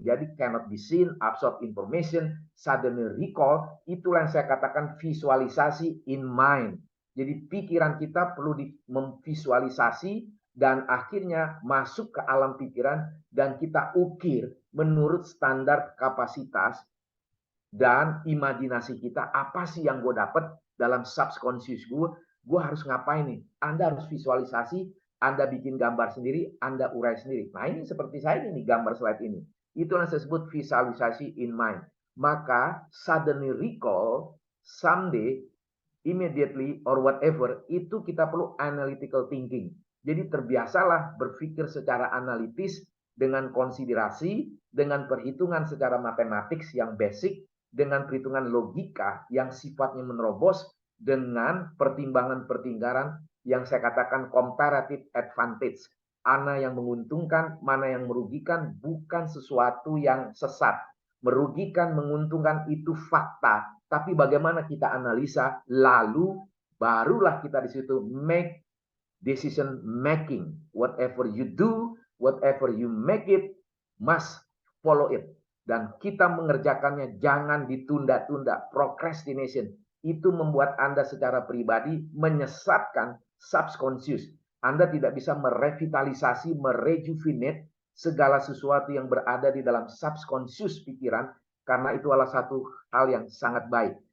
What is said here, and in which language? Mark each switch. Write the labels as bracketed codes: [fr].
[en] Jadi cannot be seen, absorb information, suddenly recall. [id] Itulah yang saya katakan visualisasi [en] in mind. [id] Jadi pikiran kita perlu memvisualisasi dan akhirnya masuk ke alam pikiran dan kita ukir menurut standar kapasitas dan imajinasi kita. Apa sih yang gue dapat dalam subconscious gue harus ngapain nih? Anda harus visualisasi, Anda bikin gambar sendiri, Anda urai sendiri. Nah ini seperti saya ini gambar slide ini. Itu yang saya sebut visualisasi [en] in mind. Maka suddenly recall, someday, immediately, or whatever, [id] itu kita perlu [en] analytical thinking. [id] Jadi terbiasalah berpikir secara analitis dengan konsiderasi, dengan perhitungan secara matematik yang basic, dengan perhitungan logika yang sifatnya menerobos, dengan pertimbangan-pertimbangan yang saya katakan comparative advantage. Mana yang menguntungkan, mana yang merugikan, bukan sesuatu yang sesat. Merugikan, menguntungkan itu fakta. Tapi bagaimana kita analisa, lalu barulah kita di situ [en] make decision making. Whatever you do, whatever you make it, must follow it. [id] Dan kita mengerjakannya jangan ditunda-tunda. Procrastination itu membuat Anda secara pribadi menyesatkan subconscious. Anda tidak bisa merevitalisasi, merejuvenate segala sesuatu yang berada di dalam subconscious pikiran, karena itu adalah satu hal yang sangat baik.